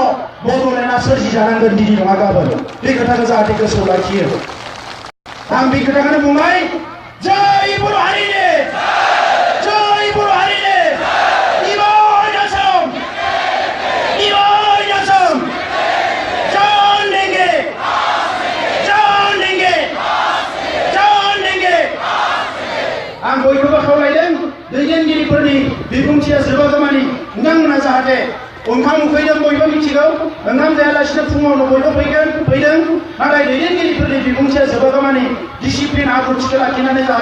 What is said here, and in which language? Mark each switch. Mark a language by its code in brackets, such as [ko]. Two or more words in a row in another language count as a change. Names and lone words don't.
[brx] बड'लेण्डआ सोरजिजानांगोन दिनै नङा गाबोन। बे खोथाखौ जाहाथे गोसोआव लाखियो। आं बे खोथाखौनो बुंबाय। जय बर' हारिनि, जय बर' हारिनि। इबार आसाम, इबार आसाम। [hi] जान देंगे, जान देंगे, जान देंगे। [brx] आं बयखौबो खावलायदों, दैदेनगिरिफोरनि बिबुंथिया जोबागौमानि नोंथांमोना जाहाथे ओंखाम उखैदों बयबो मिथिगौ, ओंखाम जायालासिनो फुङावनो बयबो फैदों, नाथाय दैदेनगिरिफोरनि बिबुंथिया जोबागौमानि डिसिप्लिन आब्रुथिखौ लाखिनानै जाहाथे